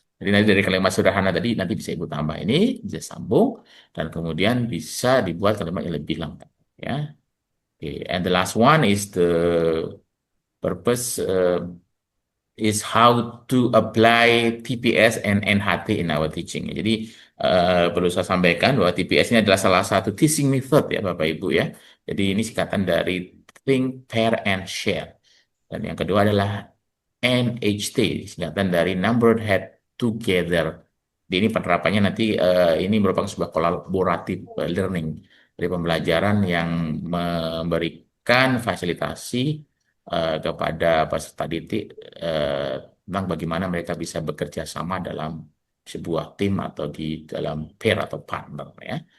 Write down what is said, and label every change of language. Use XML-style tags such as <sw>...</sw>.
<id>Jadi nanti dari kalimat sederhana tadi nanti bisa Ibu tambah ini, bisa sambung dan kemudian bisa dibuat kalimat yang lebih lengkap ya.</id> <en>Okay. And the last one is the purpose is how to apply TPS and NHT in our teaching.</en> <id>Jadi perlu saya sampaikan bahwa TPS ini adalah salah satu teaching method ya Bapak Ibu ya. Jadi ini singkatan dari Think, Pair, and Share. Dan yang kedua adalah NHT, singkatan dari Numbered Head Together. Jadi ini penerapannya nanti ini merupakan sebuah kolaboratif learning dari pembelajaran yang memberikan fasilitasi kepada peserta didik tentang bagaimana mereka bisa bekerja sama dalam sebuah tim atau di dalam pair atau partner ya.</id>